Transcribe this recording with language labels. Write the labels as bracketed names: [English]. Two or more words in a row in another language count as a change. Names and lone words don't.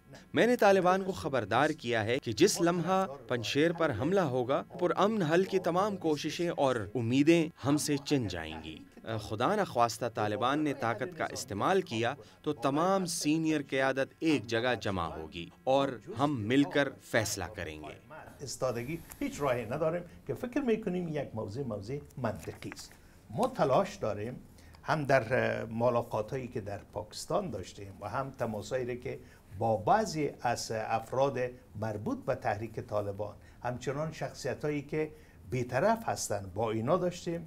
[Urdu] میں نے طالبان کو خبردار کیا ہے کہ جس لمحہ پنشیر پر حملہ ہوگا پرامن حل کی تمام کوششیں اور امیدیں ہم سے چن جائیں گی۔ خدا نخواستہ طالبان نے طاقت کا استعمال کیا تو تمام سینئر قیادت ایک جگہ جمع ہوگی اور ہم مل کر فیصلہ کریں گے۔ [Persian] استادگی هیچ راهی نداریم که فکر میکنیم یک موضوع منطقی است. ما تلاش داریم هم در ملاقاتایی که در پاکستان داشتیم و هم تماسایی که با بعضی از افراد مربوط به تحریک طالبان همچنان شخصیتایی که بی‌طرف هستند با اینا داشتیم.